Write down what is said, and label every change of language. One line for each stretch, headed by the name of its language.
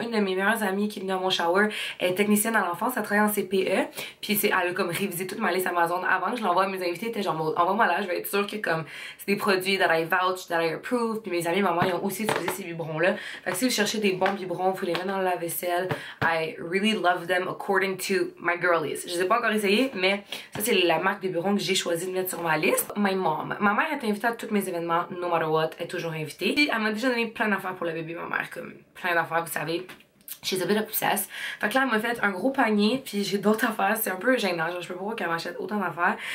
French: Une de mes meilleures amies qui est venue à mon shower est technicienne à l'enfance, elle travaille en CPE. Puis elle a comme révisé toute ma liste Amazon avant que je l'envoie à mes invités. Elle était genre, envoie-moi là, je vais être sûre que comme c'est des produits
English: that I vouch, that I approve.
French: Puis mes amis, maman, ils ont aussi utiliser ces biberons-là. Fait que si vous cherchez des bons biberons, vous les mettez dans la vaisselle.
English: I really love them according to my girlies.
French: Je les ai pas encore essayés, mais ça c'est la marque de biberons que j'ai choisi de mettre sur ma liste.
English: My mom.
French: Ma mère est invitée à tous mes événements,
English: no matter what,
French: elle est toujours invitée. Puis elle m'a déjà donné plein d'affaires pour le bébé, ma mère, comme plein d'affaires, vous savez.
English: She's a bit obsessed.
French: Fait que là, elle m'a fait un gros panier, puis j'ai d'autres affaires. C'est un peu gênant, genre je peux pas voir qu'elle m'achète autant d'affaires.